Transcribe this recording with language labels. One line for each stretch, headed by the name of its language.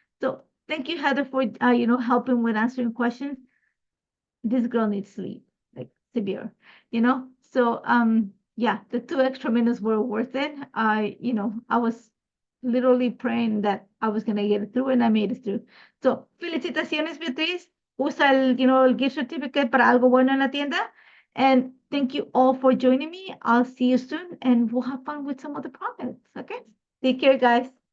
English: So thank you, Heather, for helping with answering questions. This girl needs sleep, like severe, So yeah, the 2 extra minutes were worth it. I was literally praying that I was gonna get it through, and I made it through.
Spanish: So felicitaciones, Beatriz. Usa el gift certificate para algo bueno en la tienda.
English: And thank you all for joining me. I'll see you soon, and we'll have fun with some other products. Okay, take care, guys.